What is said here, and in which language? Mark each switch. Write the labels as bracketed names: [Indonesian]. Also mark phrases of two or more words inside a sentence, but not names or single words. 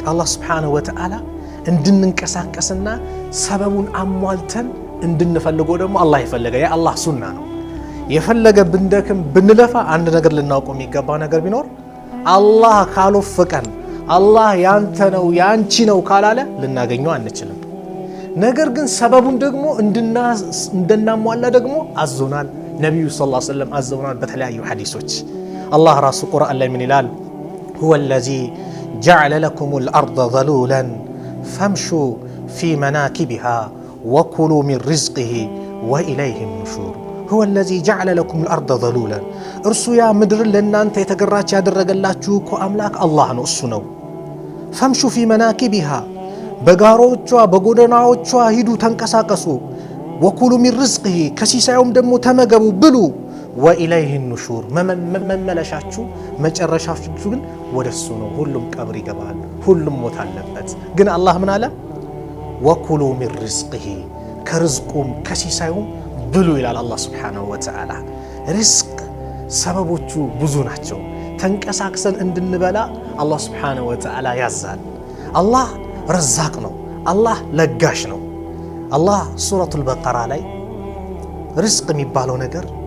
[Amharic] አላህ [Arabic] سبحانه وتعالى [Amharic] እንድንንቀሳቀስና ሰበቡን አሟልተን እንድንፈልገው ደግሞ አላህ ይፈልጋ። ያ አላህ ሱና ነው። የፈለገ ብንደክም ብንለፋ አንድ ነገር ልናውቀው የሚገባ ነገር ቢኖር አላህ ካልወፈቀን አላህ ያንተ ነው ያንቺ ነው ካላለ ልናገኘው አንችልም። ነገር ግን ሰበቡን ደግሞ እንድናሟላ ደግሞ አዞናል። ነብዩ [Arabic] صلى الله عليه وسلم [Amharic] አዘውናል በተለያዩ ሐዲሶች። አላህ ራሱ ቁርአን ላይ ምን ይላል? [Arabic] هو الذي جعل لكم الأرض ذلولا فامشوا في مناكبها وكلوا من رزقه وإليه النشور هو الذي جعل لكم الأرض ذلولا [Amharic] እርሱ ያ ምድር ለእናንተ የተገራች ያደረገላችሁ እኮ አምላክ አላህ ነው፣ እሱ ነው። [Arabic] فامشوا في مناكبها [Amharic] በጋሮቿ በጎዳናዎቿ ሂዱ ተንቀሳቀሱ። [Arabic] وكلوا من رزقه [Amharic] ከሲሳዩም ደግሞ ተመገቡ ብሉ። [Arabic] وإليه النشور [Amharic] መመለሻችሁ መጨረሻችሁ ግን ወደሱ ነው። ሁሉም ቀብር ይገባል፣ ሁሉም ሞት አለበት። ግን አላህ ምን አለ? [Arabic] وكلوا من رزقه [Amharic] ከርዝቁም ከሲሳዩም ብሉ ይላል አላህ [Arabic] سبحانه وتعالى። [Amharic] ሪዝቅ ሰበቦቹ ብዙ ናቸው። ተንቀሳቅሰን እንድንበላ አላህ [Arabic] سبحانه وتعالى [Amharic] ያዛል። አላህ ረዛቅ ነው፣ አላህ ለጋሽ ነው። አላህ ሱረቱል በቀራ ላይ ሪዝቅ የሚባለው ነገር